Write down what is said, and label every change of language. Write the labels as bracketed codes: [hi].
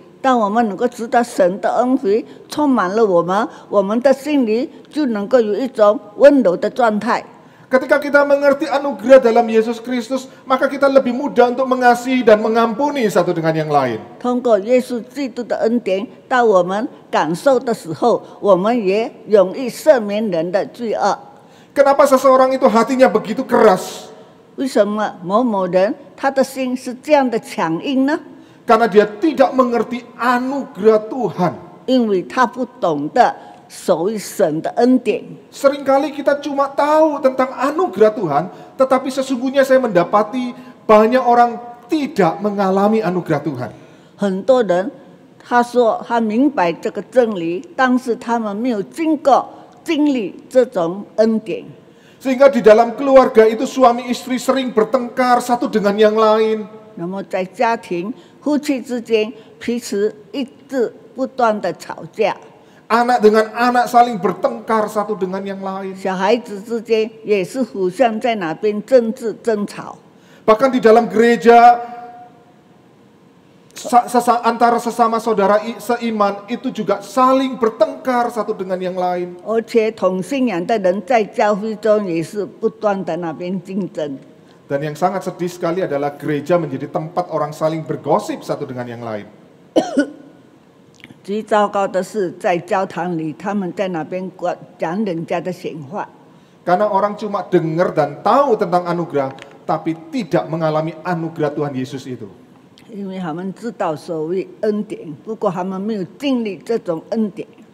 [zh] 当我们能够知道神的恩惠充满了我们，我们的心里就能够有一种温柔的状态。 [id] Ketika kita mengerti anugerah dalam Yesus Kristus, maka kita lebih mudah untuk mengasihi dan mengampuni satu dengan yang lain. [zh] 通过耶稣基督的恩典，当我们感受的时候，我们也容易赦免人的罪恶。 [id] Kenapa seseorang itu hatinya begitu keras? [zh] 为什么某某人他的心是这样的强硬呢？ [id] Karena dia tidak mengerti anugerah Tuhan. [zh] 因为他不懂得所谓神的恩典。 [id] Seringkali kita cuma tahu tentang anugerah Tuhan, tetapi sesungguhnya saya mendapati banyak orang tidak mengalami anugerah Tuhan. [zh] 很多人他说他明白这个真理，但是他们没有经历这种恩典。 [id] Sehingga di dalam keluarga itu suami istri sering bertengkar satu dengan yang lain. [zh] 那么在家庭夫妻之间彼此一直不断的吵架， [id] Anak dengan anak saling bertengkar satu dengan yang lain. [zh] 小孩子之间也是互相在那边争执争吵。 [id] Bahkan di dalam gereja antara sesama saudara seiman itu juga saling bertengkar satu dengan yang lain. [zh] 而且同信仰的人在教会中也是不断的那边竞争。 [id] Dan yang sangat sedih sekali adalah gereja menjadi tempat orang saling bergosip satu dengan yang lain. [zh] 最糟糕的是，在教堂里，他们在那边讲人家的闲话。 [id] Karena orang cuma dengar dan tahu tentang anugerah, tapi tidak mengalami anugerah Tuhan Yesus itu. [zh] 因为他们知道所谓恩典，不过他们没有经历这种恩典。